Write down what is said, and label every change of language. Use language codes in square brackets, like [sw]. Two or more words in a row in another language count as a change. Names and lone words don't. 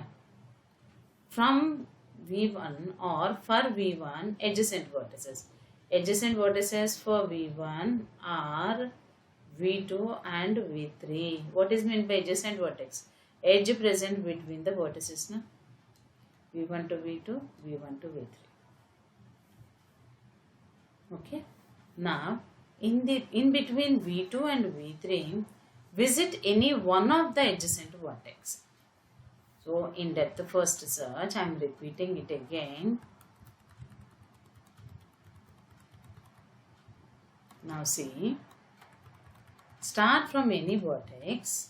[en] From V1 or for V1, adjacent vertices. Adjacent vertices for V1 are V2 and V3. What is meant by adjacent vertex? Edge present between the vertices. Na? V1 to V2, V1 to V3. Okay. Now, in between V2 and V3, visit any one of the adjacent vertex. So, in depth first search, I am repeating it again. Now see, start from any vertex.